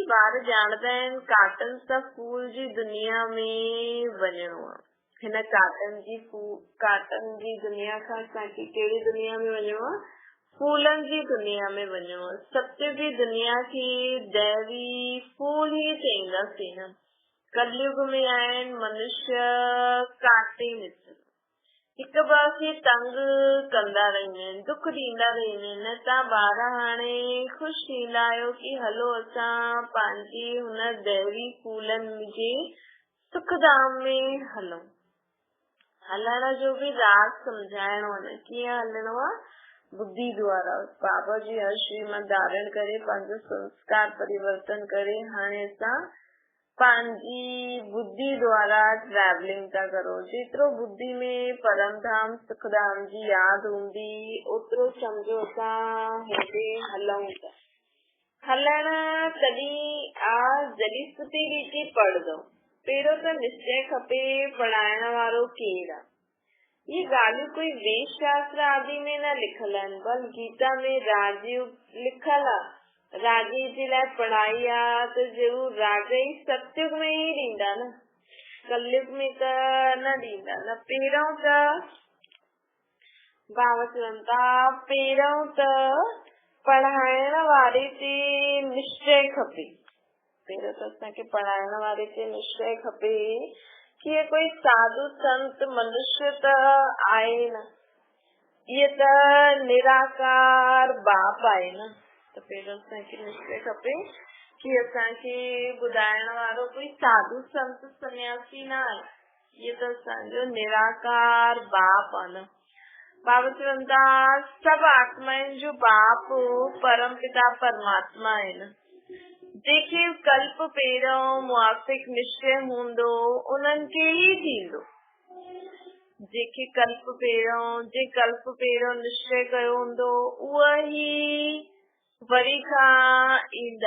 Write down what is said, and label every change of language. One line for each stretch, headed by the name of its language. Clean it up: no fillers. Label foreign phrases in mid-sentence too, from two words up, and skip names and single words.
Sindhi: ॿार ॼाणदा आहिनि काटन सां फूल जी दुनिया में वञणो आहे। हिन काटन जी दुनिया खां असांखे कहिड़ी दुनिया में वञणो आहे? फूलन जी दुनिया में वञो। सत्य जी दुनिया खे दैवी फूल ही चईंदासीं न। कलयुग में आहिनि मनुष्य काटे मित्र, हिक ॿिए खे तंग कंदा रहंदा आहिनि, दुख ॾींदा रहंदा आहिनि। तव्हां ॿार हाणे ख़ुशि थींदा आहियो कि हलो असां पंहिंजे हुन दैवी फूलनि जे सुखधाम में हलूं। हलण जो भी राज सम्झाइणो आहे। कीअं हलणो आहे? बुद्धि द्वारा। बाबा जी हर श्रीमत धारण करे पंहिंजो संस्कार परिवर्तन करे हाणे असां पंहिंजी बुद्धि द्वारा ट्रैवलिंग था करो। जेतिरो बुद्धि में परमधाम सुखधाम जी यादि हूंदी ओतिरो सम्झो असां हेॾे हलूं था। हलण तॾहिं जॾहिं सुठी रीति पढ़ंदो। पहिरियों त निश्चय खपे पढ़ाइण वारो केरु आहे। ये ॻाल्हियूं कोई वेद शास्त्र आदि में न लिखल आहिनि, बल्कि गीता में राजयोग लिखल आहे। राजे जे लाइ पढ़ाई आहे त ज़रूर राजा ही सतयुग में ही ॾींदा न, कलयुग में त न ॾींदा न। पहिरियों त बाबा चवनि था, पहिरियों त पढ़ाइण वारे ते निश्चय खपे। पहिरियों त असांखे पढ़ाइण वारे ते निश्चय खपे कि ये कोई साधु संत मनुष्य त आहे न, ये त निराकार बाप आहे न। त पहिरियों असांखे निश्चय खपे कि असांखे ॿुधाइण वारो कोई साधु संत सन्यासी न आहे, ये त असांजो निराकार बाप आहे न। बाबा चवनि था, सभु आत्माउनि जो बाप परम पिता परमात्मा आहे न। जेके कल्प पहिरियों मुआफ़िक निश्चय हूंदो उन्हनि खे ही थींदो। जेके कल्प पहिरियों निश्चय कयो हूंदो उहो ही वरी खां ईंदा।